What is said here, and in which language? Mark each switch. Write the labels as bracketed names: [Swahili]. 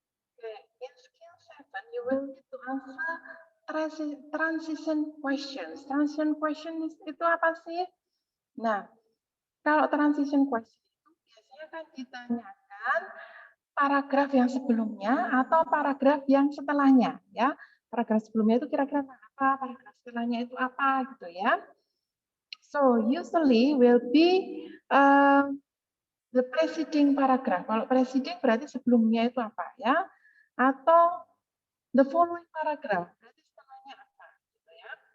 [English] Okay, in skill 7, you will need to answer transition questions. [Indonesian] Transition questions itu apa sih? Nah, kalau transition question itu biasanya kan ditanyakan paragraf yang sebelumnya atau paragraf yang setelahnya, ya. Paragraf sebelumnya itu kira-kira apa, paragraf setelahnya itu apa, gitu ya. [English] So usually will be the preceding paragraph. [Indonesian] Kalau preceding berarti sebelumnya itu apa, ya? Atau [English] the following paragraph [Indonesian] berarti setelahnya apa, gitu ya.